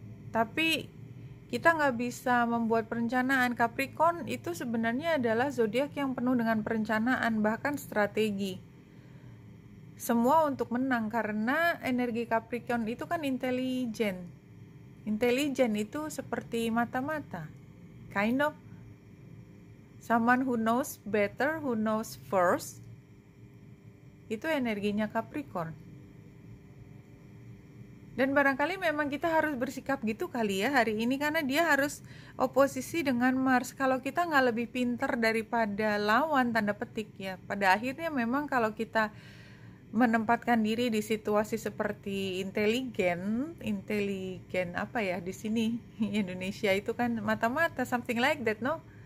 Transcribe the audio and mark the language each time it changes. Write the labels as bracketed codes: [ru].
[id] Tapi kita nggak bisa membuat perencanaan. Capricorn itu sebenarnya adalah zodiak yang penuh dengan perencanaan, bahkan strategi. Semua untuk menang, karena energi Capricorn itu kan intelijen. [en] Intelligent [id] itu seperti mata-mata, [en] kind of someone who knows better, who knows first. [id] Itu energinya Capricorn. Dan barangkali memang kita harus bersikap gitu kali ya hari ini, karena dia harus oposisi dengan Mars. Kalau kita nggak lebih pinter daripada lawan, tanda petik ya, pada akhirnya memang kalau kita menempatkan diri di situasi seperti inteligen apa ya di sini Indonesia itu kan mata-mata, [en] something like that, no?